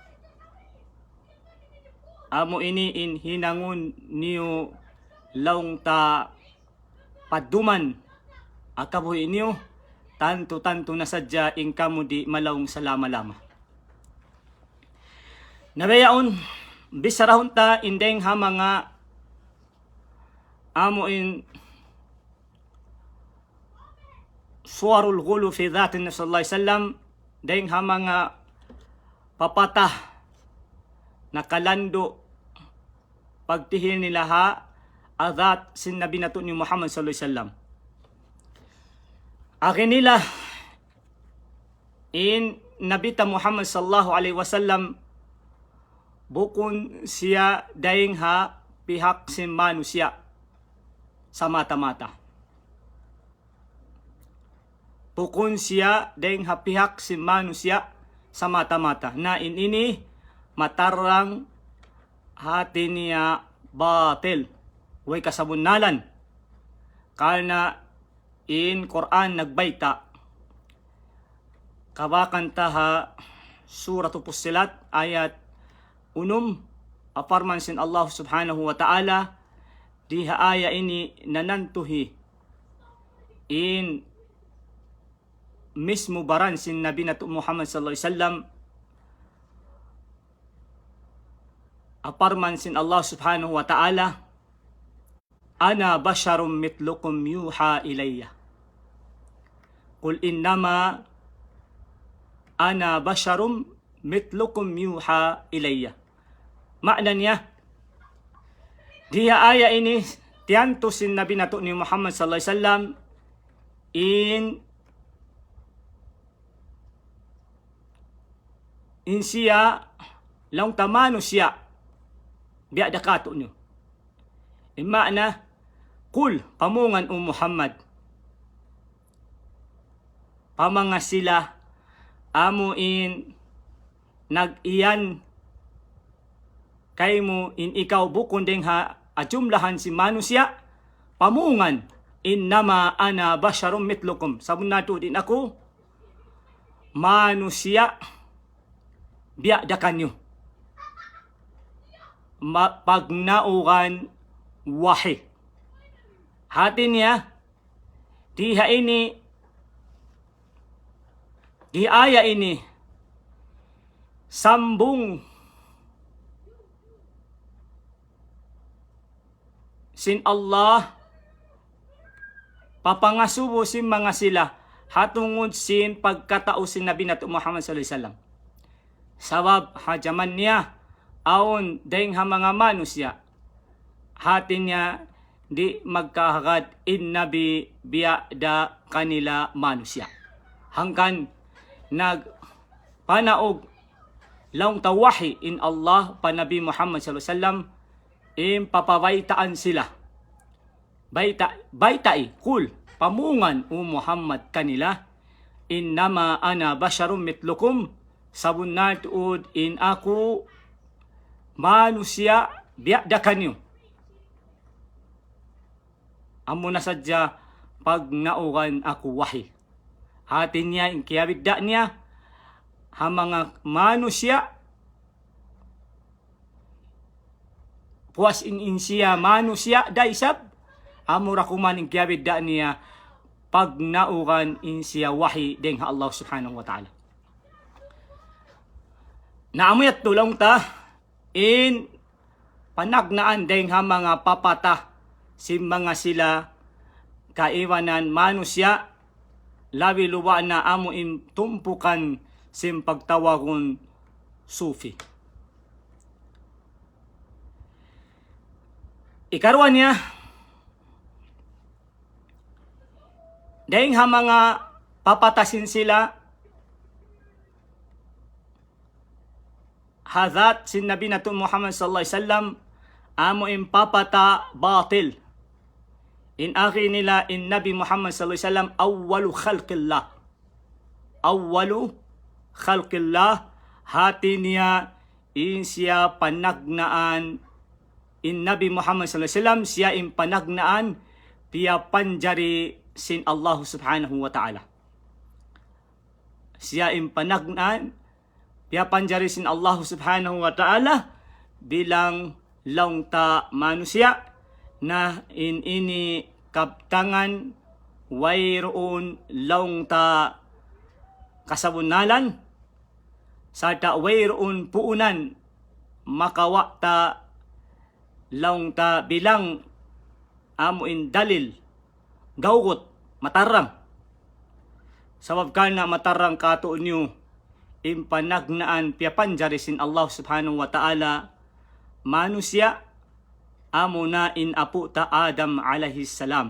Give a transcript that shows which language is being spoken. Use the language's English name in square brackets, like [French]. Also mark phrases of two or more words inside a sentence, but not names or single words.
[Tausug] Amo ini in hinangon niyo laungta paduman akabuhi niyo tanto na sadya in kamo di malaung salama-lama. Nabayaon bisarahon ta indeng ha mga amo in [Arabic] صور الغلو في ذات النبي صلى الله عليه وسلم [Tausug] deng ha mga papatah nakalando pagtihil nila ha adat sin Nabi nato ni Muhammad [Arabic] صلى الله عليه وسلم. [Tausug] Akin nila in Nabita Muhammad [Arabic] صلى الله عليه وسلم [Tausug] bukon siya daing ha pihak sin manusia sa mata-mata. Bukon siya daing ha pihak sin manusia sa mata-mata na in ini matarang hati niya batil way kasabunalan karena in Quran nagbayta kabakan taha suratu Fussilat ayat 1 aparman sin Allah [Arabic] سبحانه وتعالى [Tausug] diha aya ini nanantuhi in mismo baran sin Nabi nato Muhammad [Arabic] صلى الله عليه وسلم aparman sin الله سبحانه وتعالى أنا بشر مثلكم يوحى إلي قل إنما أنا بشر مثلكم يوحى إلي. [Tausug] Makna niya diha aya ini tiyanto sin Nabi nato ni Muhammad [Arabic] صلى الله عليه وسلم [Tausug] in siya lang tamano siya biya dakato nyo. Imana, kul, pamungan o Muhammad, pamanga sila, amuin, nag-iyan, kay mo in ikaw bukon ding ha, ajumlahan si manusya, pamungan, [Arabic] إنما أنا بشر مثلكم, [Tausug] sabon nato din ako, manusya, biya dakanyo. Pagnaugan wahi. Hati niya, diha ini, di aya ini, sambung sin Allah, papangasubo sin mga sila, hatungod sin pagkatao sin Nabi nato Muhammad [Arabic] صلى الله عليه وسلم. [Tausug] Sabab hajaman niya, aon dahing ha mga manusya, hati niya di magkahagad in nabi biada kanila manusya. Hangkan nagpanaog laong tawahi in Allah pa Nabi Muhammad [Arabic] صلى الله عليه وسلم, [Tausug] papabaitaan sila. Baitai, kul, pamungan o Muhammad kanila, [Arabic] إنما أنا بشر مثلكم, [Tausug] sabun na tuod in ako manusya biada kanyo. Amo na sadya pag naugan ako wahi. Hatin niya, inkiyabigda niya, ha mga manusya, puas in siya manusya, daisab, amo rakuman inkiyabigda niya, pag naugan in siya wahi deng ha Allah [Arabic] سبحانه وتعالى. [Tausug] Naamuyat tulong ta, in panagnaan deng ha mga papata, si mga sila kaiwanan manusya, labi luwa na amo tumpukan sim pagtawagon sufi. Ikarwa niya, dahing ha mga papatasin sila, hadat sin Nabi nato Muhammad [Arabic] صلى الله عليه وسلم, [Tausug] amo papata batil. In aki nila in Nabi Muhammad [Arabic] صلى الله عليه وسلم أول خلق الله. أول خلق الله, [Tausug] hati niya in siya panagnaan in Nabi Muhammad [Arabic] صلى الله عليه وسلم, [Tausug] siya in panagnaan piya panjari sin Allah [Arabic] سبحانه وتعالى. [Tausug] Siya in panagnaan piya panjari sin Allah [Arabic] سبحانه وتعالى [Tausug] bilang laungta manusia na in ini kaptangan wayroon laungta kasabunalan sarta wayroon puunan makawakta laungta bilang amuin dalil gawgot matarang sabab ka na matarang kato nyo impanagnaan piyapanjari sin Allah [Arabic] سبحانه وتعالى [Tausug] manusia amuna in apu ta Adam [Arabic] عليه السلام.